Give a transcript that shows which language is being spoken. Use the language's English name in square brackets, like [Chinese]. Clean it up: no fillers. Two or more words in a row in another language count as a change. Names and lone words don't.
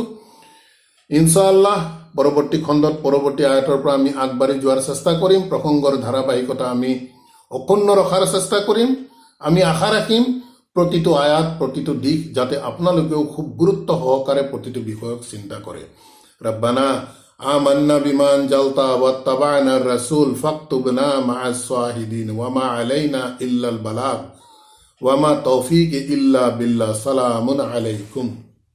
[Assamese] ইনশাআল্লাহ পৰৱৰ্তী খণ্ডত পৰৱৰ্তী আয়াতৰ পৰা আমি আগবাঢ়ি যোৱাৰ চেষ্টা কৰিম। প্ৰসংগৰ ধাৰাবাহিকতা আমি অক্ষুণ্ণ ৰখাৰ চেষ্টা কৰিম। আমি আশা ৰাখিম প্ৰতিটো আয়াত, প্ৰতিটো দিশ যাতে আপোনালোকেও খুব গুৰুত্ব সহকাৰে প্ৰতিটো বিষয়ক চিন্তা কৰে। [Arabic] ربنا آمنا بما أنزلت واتبعنا الرسول فاكتبنا مع الشاهدين وما علينا إلا البلاغ وما توفيق إلا بالله. سلام عليكم.